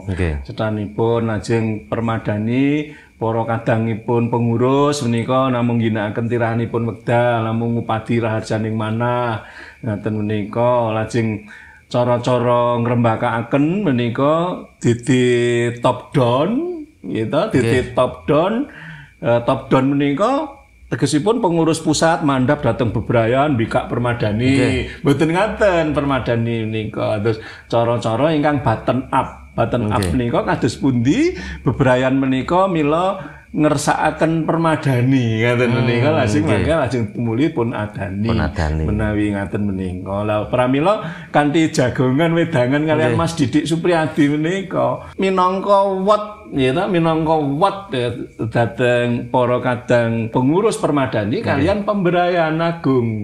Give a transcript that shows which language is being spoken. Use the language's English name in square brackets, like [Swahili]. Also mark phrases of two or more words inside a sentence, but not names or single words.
[Javanese] Setanipun lajeng permadani para kadangipun pengurus menika namung ginakaken tirahanipun wekdal, namung ngupadi raharjaning manah. Ngaten menika lajeng cara-cara ngrembakakaken menika dadi [English] top down [Javanese] gitu, dadi [English] top down. Top down [Javanese] menika tegesipun pengurus pusat mandhap dhateng bebrayan mbikak permadani. Mboten ngaten permadani menika. Terus cara-cara ingkang [English] bottom up. Bottom up [Javanese] menika kados pundi bebrayan menika mila ngersakaken permadani ngaten menika lajeng mangke lajeng tumuli pun adani menawi ngaten menika. Lah pramila kanthi jagongan wedangan kalian Mas Didik Supriyadi menika minangka wat ya minangka wat dhateng para kadang pengurus permadani kalian pemberayan agung.